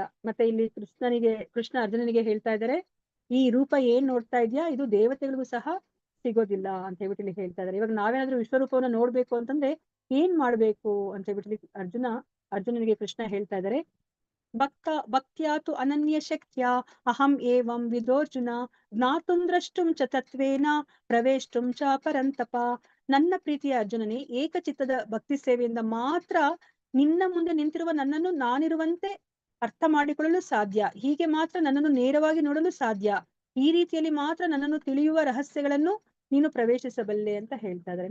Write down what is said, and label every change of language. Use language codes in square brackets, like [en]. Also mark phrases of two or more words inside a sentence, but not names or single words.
[kn] ಮತ್ತೆ ಇಲ್ಲಿ ಕೃಷ್ಣ ಅರ್ಜುನನಿಗೆ ಹೇಳ್ತಾ ಇದ್ದಾರೆ, ಈ ರೂಪ ಏನ್ ನೋಡ್ತಾ ಇದ್ಯಾ ಇದು ದೇವತೆಗಳಿಗೂ ಸಹ ಸಿಗೋದಿಲ್ಲ ಅಂತ ಹೇಳ್ಬಿಟ್ಟು ಇಲ್ಲಿ ಹೇಳ್ತಾ ಇದ್ದಾರೆ. ಇವಾಗ ನಾವೇನಾದ್ರೂ ವಿಶ್ವರೂಪವನ್ನ ನೋಡ್ಬೇಕು ಅಂತಂದ್ರೆ ಏನ್ ಮಾಡ್ಬೇಕು ಅಂತ ಹೇಳ್ಬಿಟ್ಟು ಅರ್ಜುನನಿಗೆ ಕೃಷ್ಣ ಹೇಳ್ತಾ ಇದ್ದಾರೆ. [sa] ಭಕ್ತ್ಯಾತು ಅನನ್ಯ ಶಕ್ತ್ಯ ಅಹಂ ಏವಂ ವಿದೋರ್ಜುನ ಜ್ಞಾತುಂ ದ್ರಷ್ಟುಂ ಚ ತತ್ವೇನ ಪ್ರವೇಷ್ಟುಂ ಚ ಪರಂತಪ. [kn] ನನ್ನ ಪ್ರೀತಿಯ ಅರ್ಜುನನೇ, ಏಕಚಿತ್ತದ ಭಕ್ತಿ ಸೇವೆಯಿಂದ ಮಾತ್ರ ನಿನ್ನ ಮುಂದೆ ನಿಂತಿರುವ ನನ್ನನ್ನು ನಾನಿರುವಂತೆ ಅರ್ಥ ಮಾಡಿಕೊಳ್ಳಲು ಸಾಧ್ಯ. ಹೀಗೆ ಮಾತ್ರ ನನ್ನನ್ನು ನೇರವಾಗಿ ನೋಡಲು ಸಾಧ್ಯ. ಈ ರೀತಿಯಲ್ಲಿ ಮಾತ್ರ ನನ್ನನ್ನು ತಿಳಿಯುವ ರಹಸ್ಯಗಳನ್ನು ನೀನು ಪ್ರವೇಶಿಸಬಲ್ಲೆ ಅಂತ ಹೇಳ್ತಾ ಇದ್ದಾರೆ.